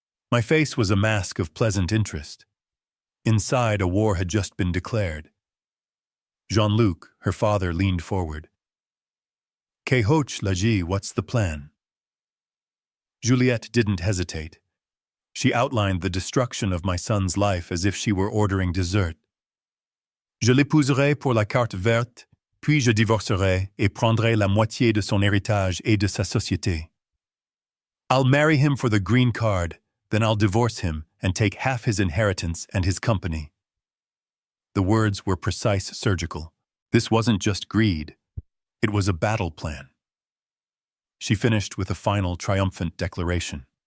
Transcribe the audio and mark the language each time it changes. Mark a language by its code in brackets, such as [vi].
[en] My face was a mask of pleasant interest. Inside, a war had just been declared. Jean-Luc, her father, leaned forward. "Que hoch lagi, what's the plan?" Juliet didn't hesitate. She outlined the destruction of my son's life as if she were ordering dessert. [fr] "Je l'épouserai pour la carte verte, puis je divorcerai et prendrai la moitié de son héritage et de sa société. [en] I'll marry him for the green card, then I'll divorce him and take half his inheritance and his company." The words were precise, surgical. This wasn't just greed. It was a battle plan. She finished with a final, triumphant declaration.